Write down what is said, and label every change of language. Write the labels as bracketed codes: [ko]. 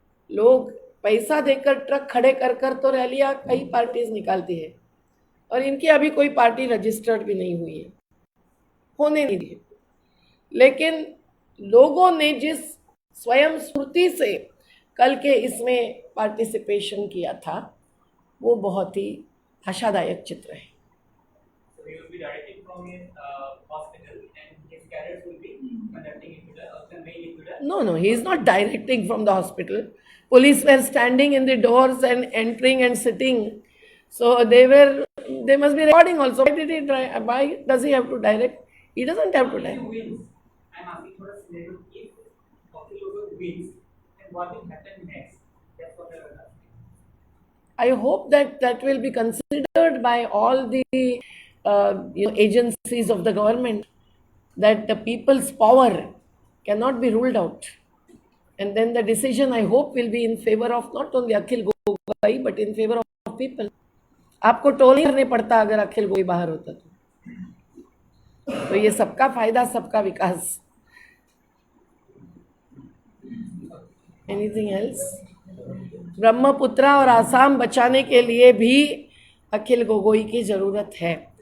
[hi] लोग पैसा देकर ट्रक खड़े कर कर तो रैलियां कई पार्टीज निकालती है, और इनकी अभी कोई पार्टी रजिस्टर्ड भी नहीं हुई है, होने नहीं दी। लेकिन लोगों ने जिस स्वयं स्फूर्ति से कल के इसमें पार्टिसिपेशन किया था, वो बहुत ही आशादायक चित्र है। [en] So he will be directing from his hospital, and his cadets will be conducting into the conveying into the. No, he is not directing from the hospital. Police were standing in the doors and entering and sitting. So they must be recording also. Why does he have to direct? He doesn't have to direct. If he wins, I'm asking for a scenario. If Akhil Gogoi wins, then what will happen next? That's what I was asking. I hope that will be considered by all the agencies of the government, that the people's power cannot be ruled out. And then the decision, I hope, will be in favor of not only Akhil Gogoi, but in favor of people. [hi] आपको toll नहीं करने पड़ता अगर अखिल गोगोई बाहर होता तो ये सबका फायदा, सबका विकास। [en] Anything else? [hi] ब्रह्मपुत्रा और आसाम बचाने के लिए भी अखिल गोगोई की ज़रूरत है।